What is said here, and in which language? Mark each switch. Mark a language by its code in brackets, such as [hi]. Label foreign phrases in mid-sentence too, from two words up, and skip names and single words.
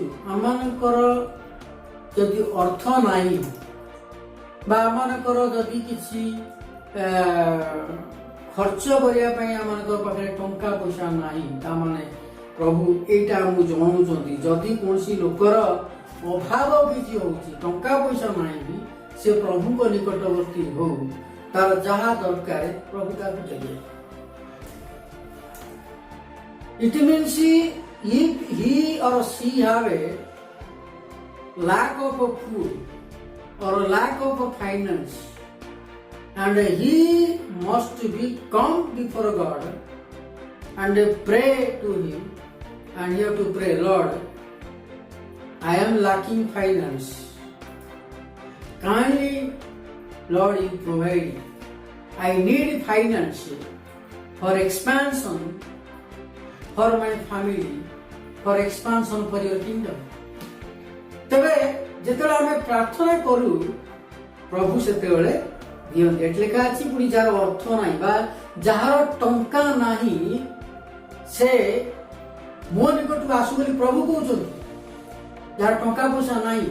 [or] ଆମମାନଙ୍କର ଯଦି ଅର୍ଥ ନାହିଁ ବା ଆମମାନଙ୍କର ଯଦି କିଛି ଖର୍ଚ୍ଚ କରିବା ପାଇଁ ଆମମାନଙ୍କ ପାଖରେ ଟଙ୍କା ପଇସା ନାହିଁ, ତାମାନେ ପ୍ରଭୁ ଏଇଟା ଆମକୁ ଜଣାଉଛନ୍ତି ଯଦି କୌଣସି ଲୋକର ଅଭାବ କିଛି ହଉଛି, ଟଙ୍କା ପଇସା ନାହିଁ ବି, ସେ ପ୍ରଭୁଙ୍କ ନିକଟବର୍ତ୍ତୀ ହଉ, ତାର ଯାହା ଦରକାର ପ୍ରଭୁ ତାକୁ ଦେବେ। [en] It means if he or she have a lack of food or a lack of finance, and he must be come before God and pray to him, and he have to pray, Lord, I am lacking finance. Kindly, Lord, you provide. I need finance for expansion, for my family, for expansion for your kingdom. [or] ତେବେ ଯେତେବେଳେ ଆମେ ପ୍ରାର୍ଥନା କରୁ ପ୍ରଭୁ ସେତେବେଳେ ଦିଅନ୍ତି। ଏଠି ଲେଖା ଅଛି ପୁଣି ଯାହାର ଅର୍ଥ ନାହିଁ ବା ଯାହାର ଟଙ୍କା ନାହିଁ ସେ ମୋ ନିକଟକୁ ଆସୁ ବୋଲି ପ୍ରଭୁ କହୁଛନ୍ତି। ଯାହାର ଟଙ୍କା ପଇସା ନାହିଁ।